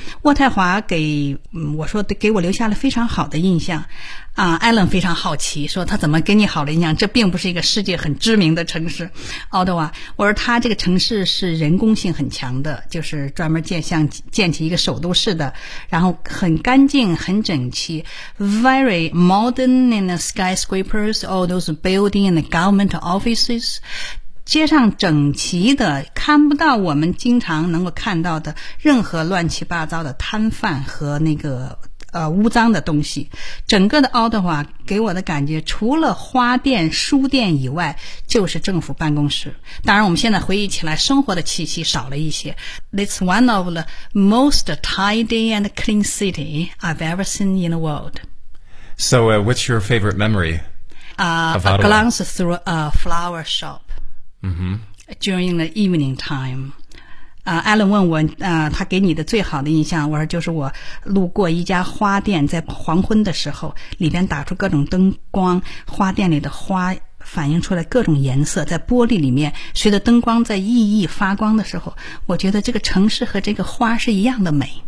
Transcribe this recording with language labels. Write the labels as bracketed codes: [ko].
[zh] 渥太华给我说给我留下了非常好的印象。 Alan 非常好奇说他怎么给你好的印象，这并不是一个世界很知名的城市。 Ottawa, 我说他这个城市是人工性很强的，就是专门建起一个首都市的，然后很干净很整齐。 [en] Very modern in the skyscrapers, all those buildings and the government offices. [zh] 街上整齐的，看不到我们经常能够看到的任何乱七八糟的摊贩和那个污脏的东西。整个的奥德华给我的感觉，除了花店、书店以外，就是政府办公室。当然，我们现在回忆起来，生活的气息少了一些。 [en] It's one of the most tidy and clean city I've ever seen in the world. So, what's your favorite memory? A glance through a flower shop. Mm-hmm. During the evening time, [zh] Alan 问我，他给你的最好的印象，我说就是我路过一家花店，在黄昏的时候，里边打出各种灯光，花店里的花反映出来各种颜色，在玻璃里面，随着灯光在熠熠发光的时候，我觉得这个城市和这个花是一样的美。